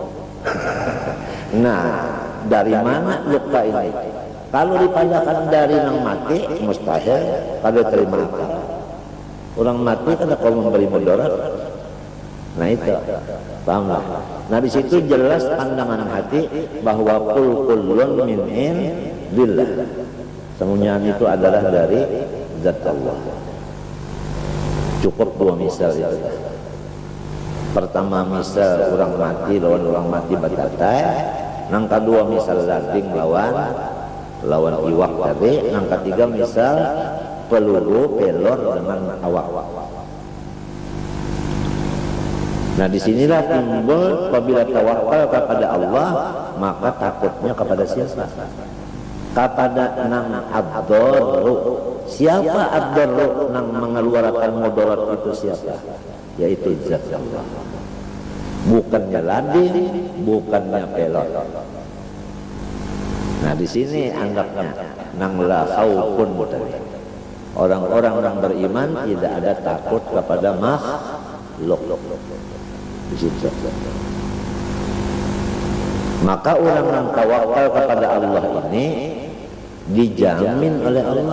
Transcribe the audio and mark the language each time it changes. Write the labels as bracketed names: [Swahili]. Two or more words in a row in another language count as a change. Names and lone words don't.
[Indonesian] Nah, dari mana luka ini? [Banjar] Kalau dipandakan dari nang mati, mustahil kada terima apa. Orang mati kada kau memberi mudarat. [Indonesian] Nah itu, pahamlah. Nah di situ jelas pandangan hati bahwa [Arabic] كل من عند الله. [Indonesian] Semuanya itu adalah dari zat Allah. Cukup dua misal itu. [Banjar] Pertama misal orang mati lawan orang mati batatai. Nang kedua misal lading lawan iwak tadi. Nang ketiga misal peluru pelor dengan awak. [Indonesian] Nah disinilah timbul apabila tawakal kepada Allah, maka takutnya kepada siapa? [Banjar] Kepada nang ad-darru. Siapa ad-darru nang mengeluarkan mudarat itu siapa? [Indonesian] Yaitu zat Allah. Bukannya lading, bukannya pelor. [Banjar] Nah di sini anggapnya nang [Arabic] لا خوف [Banjar] tadi. [Indonesian] Orang-orang yang beriman tidak ada takut kepada makhluk. Di situ. Maka orang yang tawakal kepada Allah ini dijamin oleh Allah.